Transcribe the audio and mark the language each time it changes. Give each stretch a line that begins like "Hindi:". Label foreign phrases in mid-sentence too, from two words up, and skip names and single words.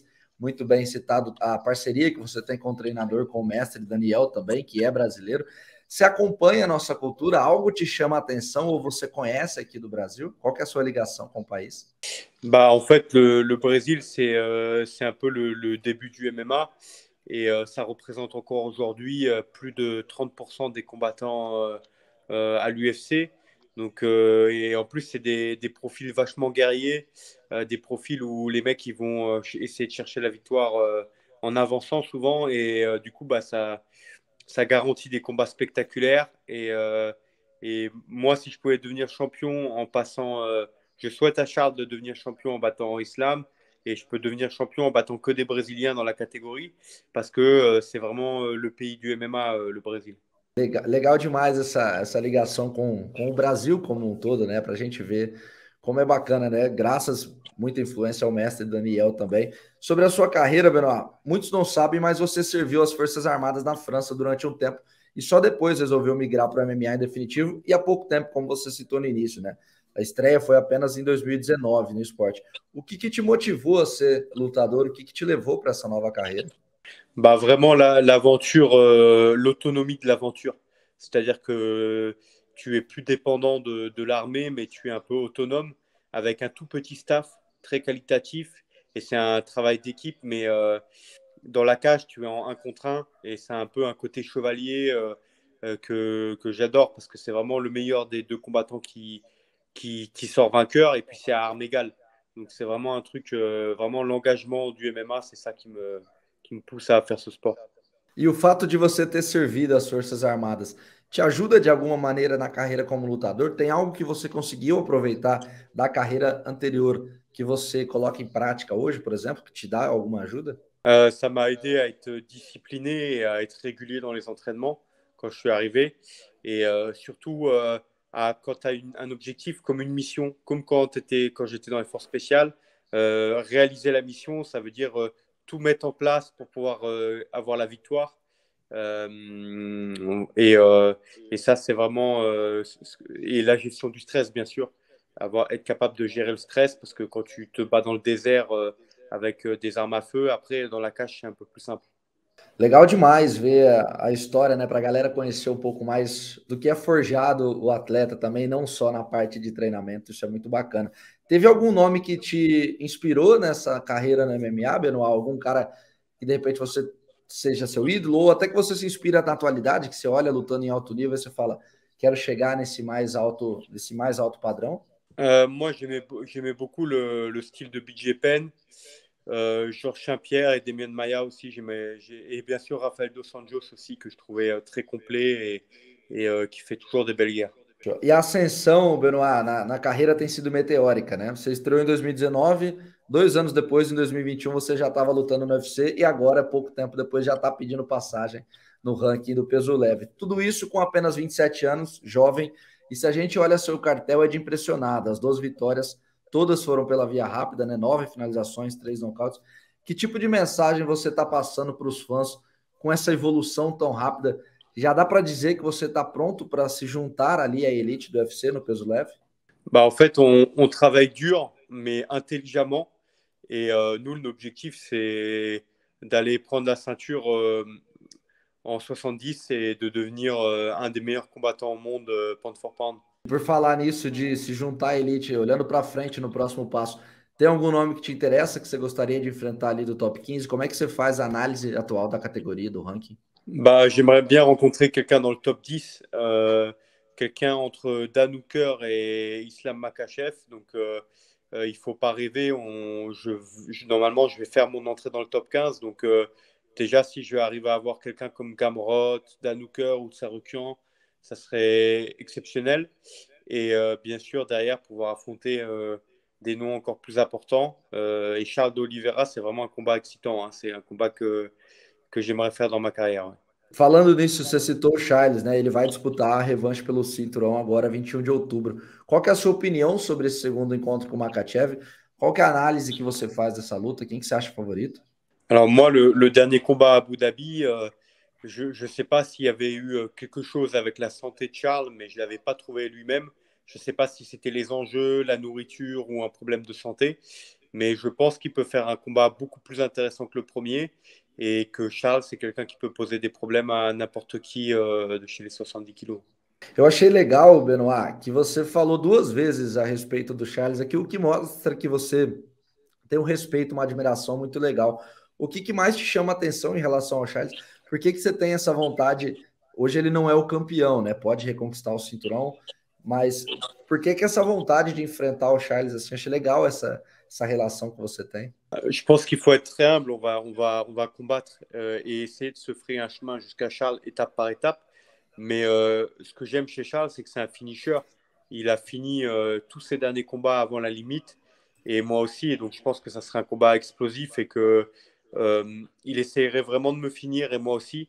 Portuguese: Muito bem citado a parceria que você tem com o treinador, com o mestre Daniel também, que é brasileiro. Você acompanha a nossa cultura? Algo te chama a atenção ou você conhece aqui do Brasil? Qual que é a sua ligação com o país?
French: En fait, le Brésil, c'est un peu le début du MMA. Et ça représente encore aujourd'hui plus de 30% des combattants à l'UFC. Donc, et en plus, c'est des profils vachement guerriers, des profils où les mecs ils vont essayer de chercher la victoire en avançant souvent. Et du coup, ça garantit des combats spectaculaires. Et moi, si je pouvais devenir champion en passant, je souhaite à Charles de devenir champion en battant Islam. Et je peux devenir champion en battant que des Brésiliens dans la catégorie, parce que c'est vraiment le pays du MMA, le Brésil.
Portuguese: Legal demais essa ligação com o Brasil como um todo, né? Para a gente ver como é bacana, né? Graças, muita influência ao mestre Daniel também. Sobre a sua carreira, Benoit, muitos não sabem, mas você serviu as Forças Armadas na França durante um tempo e só depois resolveu migrar para o MMA em definitivo e há pouco tempo, como você citou no início, né? A estreia foi apenas em 2019 no esporte. O que te motivou a ser lutador? O que te levou para essa nova carreira?
French: Vraiment l'aventure, l'autonomie de l'aventure. C'est-à-dire que tu es plus dépendant de l'armée, mais tu es un peu autonome avec un tout petit staff très qualitatif. Et c'est un travail d'équipe, mais dans la cage, tu es en 1 contre 1. Et c'est un peu un côté chevalier que j'adore, parce que c'est vraiment le meilleur des 2 combattants qui sort vainqueur. Et puis c'est à armes égales. Donc c'est vraiment un truc, vraiment l'engagement du MMA, c'est ça qui me pousse a faire ce sport.
Portuguese: E o fato de você ter servido as Forças Armadas te ajuda de alguma maneira na carreira como lutador? Tem algo que você conseguiu aproveitar da carreira anterior que você coloca em prática hoje, por exemplo, que te dá alguma ajuda?
French: Ça m'a aidé à être discipliné et à être régulier dans les entraînements quand je suis arrivé. Et surtout, quand tu as un objectif comme une mission, comme quand j'étais dans les forces spéciales, réaliser la mission, ça veut dire tout mettre en place pour pouvoir avoir la victoire. Et ça, c'est vraiment... et la gestion du stress, bien sûr. Être capable de gérer le stress, parce que quand tu te bats dans le désert avec des armes à feu, après, dans la cage, c'est un peu plus simple.
Portuguese: Legal demais ver a história, né, para a galera conhecer um pouco mais do que é forjado o atleta também, não só na parte de treinamento, isso é muito bacana. Teve algum nome que te inspirou nessa carreira no MMA, Benoit? Algum cara que de repente você seja seu ídolo, ou até que você se inspira na atualidade, que você olha lutando em alto nível e você fala, quero chegar nesse mais alto padrão?
French: Moi, j'aimais beaucoup le style de BJ Penn, Georges Saint-Pierre et Demian Maia aussi. Et bien sûr, Rafael Dos Anjos aussi, que je trouvais très complet et qui fait toujours des belles guerres.
Portuguese: E a ascensão, Benoit, na carreira tem sido meteórica, né? Você estreou em 2019, 2 anos depois, em 2021, você já estava lutando no UFC e agora, pouco tempo depois, já está pedindo passagem no ranking do peso leve. Tudo isso com apenas 27 anos, jovem. E se a gente olha seu cartel, é de impressionar. As 2 vitórias, todas foram pela via rápida, né? 9 finalizações, 3 nocautes. Que tipo de mensagem você está passando para os fãs com essa evolução tão rápida? Já dá para dizer que você está pronto para se juntar ali à elite do UFC no peso leve?
French: Bah, en fait, on travaille dur, mais intelligemment. Et nous, l'objectif, c'est d'aller prendre la ceinture en 70 et de devenir un des meilleurs combattants au monde
English: pound for pound.
Portuguese: Por falar nisso de se juntar à elite, olhando para frente no próximo passo, tem algum nome que te interessa que você gostaria de enfrentar ali do top 15? Como é que você faz a análise atual da categoria, do ranking?
French: Bah, j'aimerais bien rencontrer quelqu'un dans le top 10, quelqu'un entre Dan Hooker et Islam Makhachev. Donc, il ne faut pas rêver. Normalement, je vais faire mon entrée dans le top 15. Donc, déjà, si je vais arriver à avoir quelqu'un comme Gamrot, Dan Hooker ou Sarukian, ça serait exceptionnel. Et bien sûr, derrière, pouvoir affronter des noms encore plus importants. Et Charles d'Oliveira, c'est vraiment un combat excitant, hein. C'est un combat que j'aimerais faire dans ma carrière, ouais.
Portuguese: Falando nisso, você citou o Charles, né? Ele vai disputar a revanche pelo cinturão agora, 21 de outubro. Qual que é a sua opinião sobre esse segundo encontro com o Makhachev? Qual que é a análise que você faz dessa luta? Quem que você acha favorito?
French: Alors moi, le dernier combat à Abu Dhabi, je ne sais pas s'il y avait eu quelque chose avec la santé de Charles, mais je ne l'avais pas trouvé lui-même. Je ne sais pas si c'était les enjeux, la nourriture ou un problème de santé, mais je pense qu'il peut faire un combat beaucoup plus intéressant que le premier et que Charles, c'est quelqu'un qui peut poser des problèmes à n'importe qui de chez les 70 kilos.
Portuguese: Eu achei legal, Benoit, que você falou duas vezes a respeito do Charles aqui, o que mostra que você tem um respeito, uma admiração muito legal. O que mais te chama a atenção em relação ao Charles? Por que você tem essa vontade? Hoje ele não é o campeão, né? Pode reconquistar o cinturão, mas por que essa vontade de enfrentar o Charles assim? Achei legal essa relação que você tem.
French: Je pense qu'il faut être très humble. On va combattre et essayer de se frayer un chemin jusqu'à Charles étape par étape. Mais ce que j'aime chez Charles, c'est que c'est un finisher. Il a fini tous ses derniers combats avant la limite. Et moi aussi. Et donc, je pense que ça serait un combat explosif et que il essaierait vraiment de me finir et moi aussi.